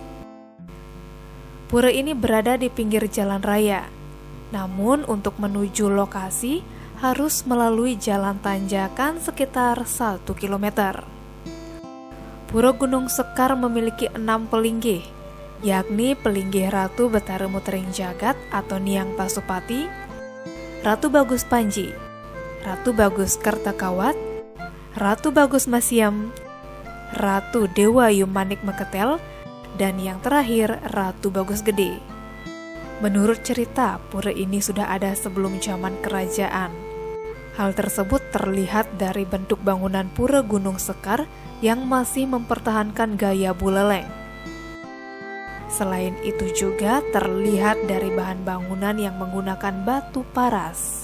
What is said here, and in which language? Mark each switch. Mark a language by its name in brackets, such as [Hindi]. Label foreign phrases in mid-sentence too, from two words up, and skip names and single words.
[Indonesian] Pura ini berada di pinggir jalan raya, namun untuk menuju lokasi harus melalui jalan tanjakan sekitar 1 km. Pura Gunung Sekar memiliki 6 pelinggih, yakni Pelinggih Ratu Betaremu Tering Jagat atau Niang Pasupati, Ratu Bagus Panji, Ratu Bagus Kertakawat, Ratu Bagus Masyam, Ratu Dewa Yumanik Meketel, dan yang terakhir Ratu Bagus Gede. Menurut cerita, pura ini sudah ada sebelum zaman kerajaan. Hal tersebut terlihat dari bentuk bangunan Pura Gunung Sekar yang masih mempertahankan gaya buleleng. Selain itu juga terlihat dari bahan bangunan yang menggunakan batu paras.